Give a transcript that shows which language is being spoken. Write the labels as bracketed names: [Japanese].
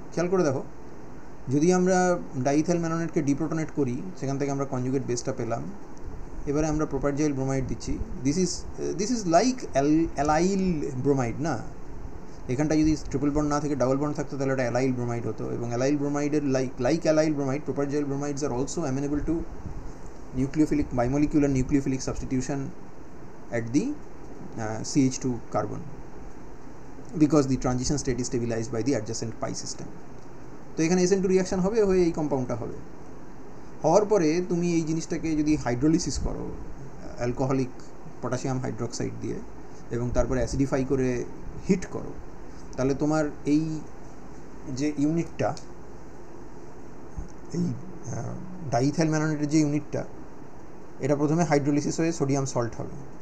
[Bangla] খেয়াল করে দেখো, যদি আমরা ডাইইথাইল ম্যানোনেটকে ডিপ্রোটনেট করি, সেখান থেকে আমরা কনজুগেট বেসটা পেলাম। এবারে আমরা প্রোপারজাইল ব্রোমাইড দিচ্ছি। [English] this is like allyl bromide [Bangla] না? এখানটা যদি ট্রিপল বন্ড না থেকে ডাবল বন্ড থাকতো তাহলে এটা অ্যালাইল ব্রোমাইড হতো। [English] এবং অ্যালাইল ব্রোমাইডের like allyl bromide, propargyl bromides are also amenable to nucleophilic bimolecular nucleophilic substitution at the CH2 carbon because the transition state is stabilized by the adjacent pi system. [Bangla] তো এখানে SN2 reaction হবে, হয়ে এই কম্পাউন্ডটা হবে। হওয়ার পরে তুমি এই জিনিসটাকে যদি হাইড্রোলিসিস করো অ্যালকোহলিক পটাশিয়াম হাইড্রোক্সাইড দিয়ে, এবং তারপরে অ্যাসিডিফাই করে হিট করো, তাহলে তোমার এই যে ইউনিটটা, এই ডাইইথাইল ম্যানোনেটের যে ইউনিটটা, এটা প্রথমে হাইড্রোলিসিস হয়ে সোডিয়াম সল্ট হবে।